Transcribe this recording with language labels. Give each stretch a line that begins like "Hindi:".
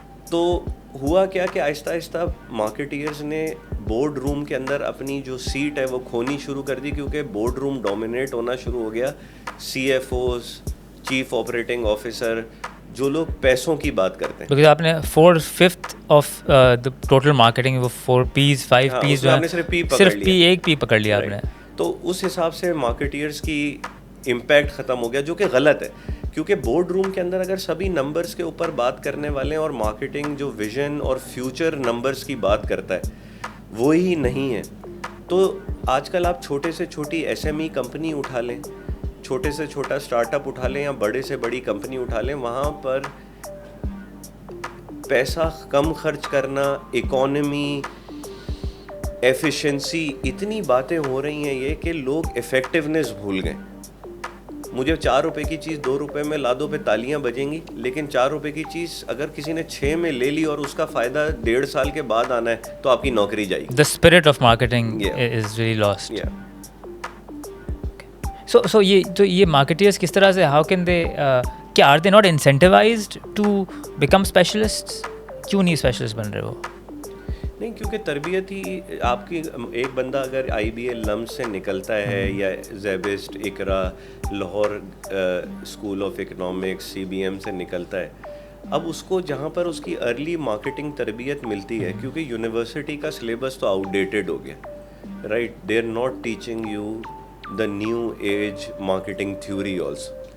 Urdu: تو ہوا کیا کہ آہستہ آہستہ مارکیٹرز نے بورڈ روم کے اندر اپنی جو سیٹ ہے وہ کھونی شروع کر دی, کیونکہ بورڈ روم ڈومینیٹ ہونا شروع ہو گیا CFOs, چیف آپریٹنگ آفیسر, جو لوگ پیسوں کی بات کرتے ہیں.
English: Because
Urdu: آپ نے
English: 4/5 of the total marketing وہ 4 P's 5 P's
Urdu: جو آپ نے صرف ایک P پکڑ لیا آپ نے. تو اس حساب سے مارکیٹرز کی امپیکٹ ختم ہو گیا, جو کہ غلط ہے, کیونکہ بورڈ روم کے اندر اگر سبھی نمبرز کے اوپر بات کرنے والے ہیں اور مارکیٹنگ جو ویژن اور فیوچر نمبرز کی بات کرتا ہے وہی نہیں ہے, تو آج کل آپ چھوٹے سے چھوٹی SME کمپنی اٹھا لیں, چھوٹے سے چھوٹا اسٹارٹ اپ اٹھا لیں یا بڑے سے بڑی کمپنی اٹھا لیں, وہاں پر پیسہ کم خرچ کرنا, اکانومی, ایفیشنسی, اتنی باتیں ہو رہی ہیں یہ کہ لوگ افیکٹونیس بھول گئے. مجھے 4 روپے کی چیز 2 روپے میں لا دو پہ تالیاں بجیں گی, لیکن 4 روپے کی چیز اگر کسی نے 6 میں لے لی اور اس کا فائدہ 1.5 سال کے بعد آنا ہے تو آپ کی نوکری جائے گی.
English: The spirit of marketing is really lost. So
Urdu: یہ marketers کس طرح سے,
English: how can they,
Urdu: کیا
English: are they not incentivized to become specialists?
Urdu: کیوں نہیں اسپیشلسٹ بن رہے ہو؟ نہیں, کیونکہ تربیت ہی آپ کی, ایک بندہ اگر IBA لمس سے نکلتا ہے یا زیبسٹ, اقرا, Lahore school of economics, CBM سے نکلتا ہے, اب اس کو جہاں پر اس کی ارلی مارکیٹنگ تربیت ملتی ہے, کیونکہ یونیورسٹی کا سلیبس تو آؤٹ ڈیٹڈ ہو گیا,
English: Right, they are not teaching you the new age marketing theory also.